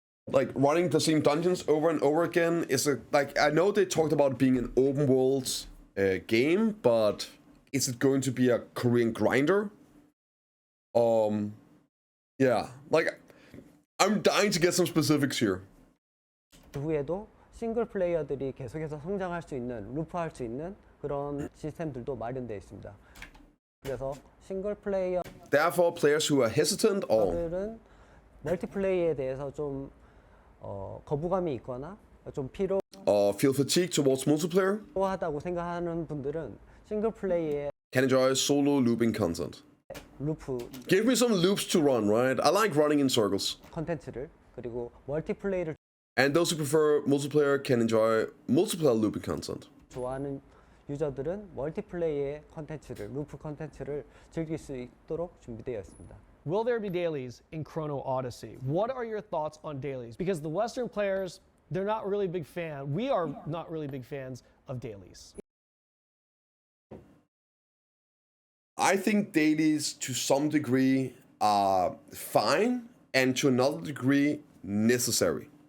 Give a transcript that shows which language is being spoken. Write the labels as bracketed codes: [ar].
[en] Like running the same dungeons over and over again is like I know they talked about it being an open world game, but is it going to be a Korean grinder? Yeah, like I'm dying to get some specifics here. [ko] 후에도 싱글 플레이어들이 계속해서 성장할 수 있는 루프할 수 있는 그런 시스템들도 마련되어 있습니다. 그래서 싱글 플레이어들은 [en] Therefore, players who are hesitant or [ko] 멀티플레이에 대해서 좀 거부감이 있거나 좀 [en] feel fatigued towards multiplayer [ko] 필요하다고 생각하는 분들은 싱글 플레이의 [en] can enjoy solo looping content. [ko] 루프 [en] Give me some loops to run, right? I like running in circles. [ko] 컨텐츠를 그리고 멀티플레이를 [en] And those who prefer multiplayer can enjoy multiplayer looping content. [ko] 좋아하는 유저들은 멀티플레이의 컨텐츠를 루프 컨텐츠를 즐길 수 있도록 준비되어 있습니다. [en] Will there be dailies in Chrono Odyssey? What are your thoughts on dailies? Because the Western players, they're not really big fan. We are not really big fans of dailies. I think dailies to some degree are fine and to another degree necessary.